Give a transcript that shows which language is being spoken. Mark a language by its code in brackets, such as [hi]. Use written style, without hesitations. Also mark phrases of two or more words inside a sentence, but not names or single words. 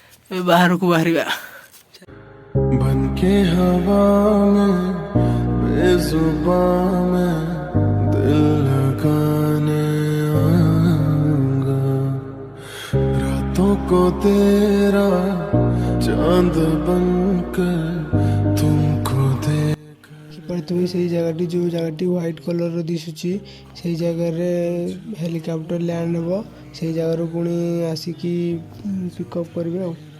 [or] ଏବେ ବାହାରକୁ ବାହାରିବା। [hi] बनके हवा में बेजुबां में दिल लगाने आऊंगा, रातों को तेरा चांद बनकर तुमको [or] ଦେଖିପାରୁଥିବେ ସେଇ ଜାଗାଟି, ଯେଉଁ ଜାଗାଟି ହ୍ୱାଇଟ୍ କଲର୍ର ଦିଶୁଛି ସେଇ ଜାଗାରେ ହେଲିକପ୍ଟର ଲ୍ୟାଣ୍ଡ ହେବ। ସେଇ ଜାଗାରୁ ପୁଣି ଆସିକି ପିକଅପ୍ କରିବେ ଆଉ।